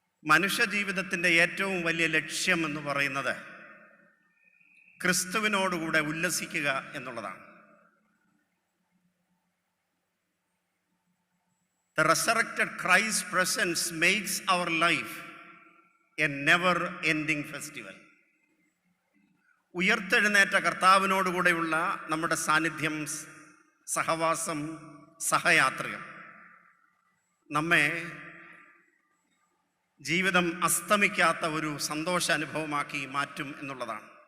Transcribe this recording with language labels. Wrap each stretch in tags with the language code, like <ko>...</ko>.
<ml>മനുഷ്യ ജീവിതത്തിൻ്റെ ഏറ്റവും വലിയ ലക്ഷ്യം എന്ന് പറയുന്നത് ക്രിസ്തുവിനോടുകൂടെ ഉല്ലസിക്കുക എന്നുള്ളതാണ്.</ml> <en>The resurrected Christ presence makes our life a never-ending festival.</en> <ml>ഉയർത്തെഴുന്നേറ്റ കർത്താവിനോടുകൂടെയുള്ള നമ്മുടെ സാന്നിധ്യം, സഹവാസം, സഹയാത്രികം നമ്മെ ജീവിതം അസ്തമിക്കാത്ത ഒരു സന്തോഷാനുഭവമാക്കി മാറ്റും എന്നുള്ളതാണ്.</ml>